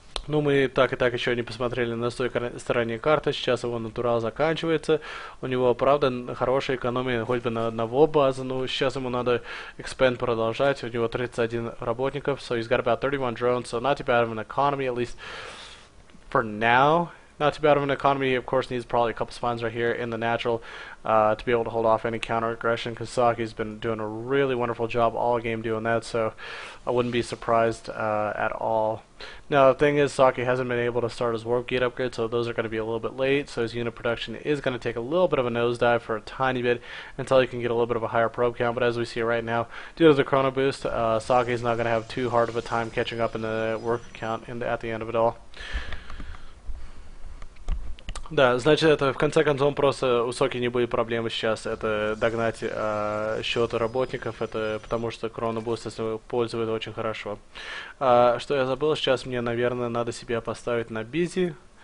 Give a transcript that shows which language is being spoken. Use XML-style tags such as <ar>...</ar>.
<ru>Ну, мы так и так еще не посмотрели на той стороне карты. Сейчас его натурал заканчивается. У него, правда, хорошая экономия хоть бы на одного база. Но сейчас ему надо expand продолжать. У него 31 работников.</ru> <en>So he's got about 31 drones. So not too bad of an economy, at least for now. Not too bad of an economy. He, of course, needs probably a couple spawns right here in the natural to be able to hold off any counter aggression, because Saki's been doing a really wonderful job all game doing that, so I wouldn't be surprised at all. Now, the thing is, Saki hasn't been able to start his warp gate upgrade, so those are going to be a little bit late, so his unit production is going to take a little bit of a nosedive for a tiny bit until he can get a little bit of a higher probe count, but as we see right now, due to the chrono boost, Saki's not going to have too hard of a time catching up in the work count at the end of it all.</en> <ru>Да, значит, это в конце концов просто у Соки не будет проблемы сейчас это догнать счеты работников, это потому что Chronoboost использует очень хорошо. Что я забыл, сейчас мне, наверное, надо себя поставить на бизи.</ru>